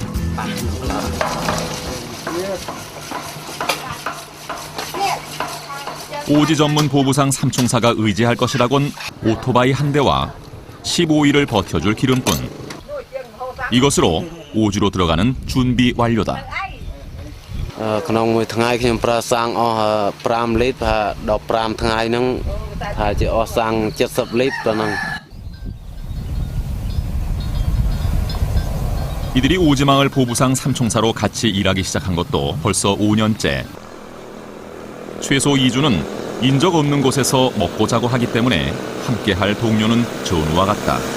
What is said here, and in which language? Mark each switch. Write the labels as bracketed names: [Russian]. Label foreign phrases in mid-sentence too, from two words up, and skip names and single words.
[Korean] 오지 전문 보부상 삼총사가 의지할 것이라곤 오토바이 한 대와 15일을 버텨줄 기름뿐. 이것으로 오지로 들어가는 준비 완료다. [Khmer] ក្នុងមួយថ្ងៃខ្ញុំប្រើសាំងអស់5លីត្រដល់5ថ្ងៃហ្នឹងថាជាអស់សាំង70លីត្រហ្នឹង. [Korean] 이들이 오지마을 보부상 삼총사로 같이 일하기 시작한 것도 벌써 5년째. 최소 2주는 인적 없는 곳에서 먹고 자고 하기 때문에 함께할 동료는 전우와 같다.